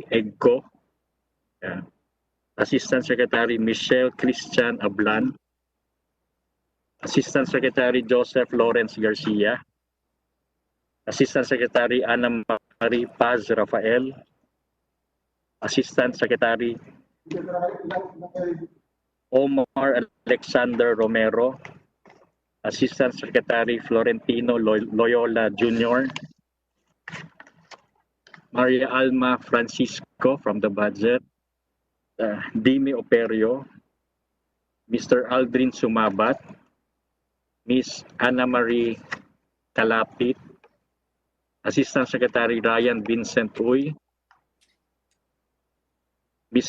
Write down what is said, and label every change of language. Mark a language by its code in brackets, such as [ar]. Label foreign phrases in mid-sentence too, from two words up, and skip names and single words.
[en] Egco, Assistant Secretary Michelle Christian Ablan, Assistant Secretary Joseph Lawrence Garcia, Assistant Secretary Ana Marie Paz Rafael, Assistant Secretary Omar Alexander Romero, Assistant Secretary Florentino Loyola Jr., Maria Alma Francisco from the budget, Dimi Operio, Mr. Aldrin Sumabat, Ms. Ana Marie Kalapit, Assistant Secretary Ryan Vincent Uy, Ms.